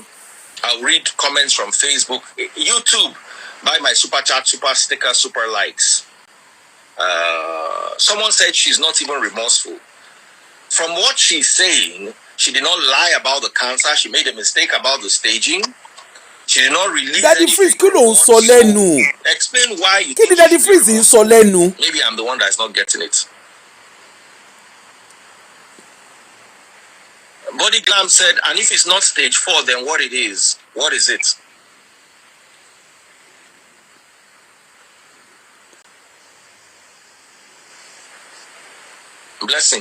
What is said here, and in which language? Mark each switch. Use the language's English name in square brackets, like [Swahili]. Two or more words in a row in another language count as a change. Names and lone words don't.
[English] I'll read comments from Facebook, YouTube. Buy my super chat, super sticker, super likes. Someone said she's not even remorseful. From what she's saying, she did not lie about the cancer. She made a mistake about the staging. She did not release Daddy Freeze, [Yoruba] kí ló ń sọ lẹ́nu? [English] Explain why you think Daddy Freeze [Yoruba] ń sọ lẹ́nu? [English] Maybe I'm the one that's not getting it. Body Glam said, and if it's not stage 4, then what it is? What is it? Blessing.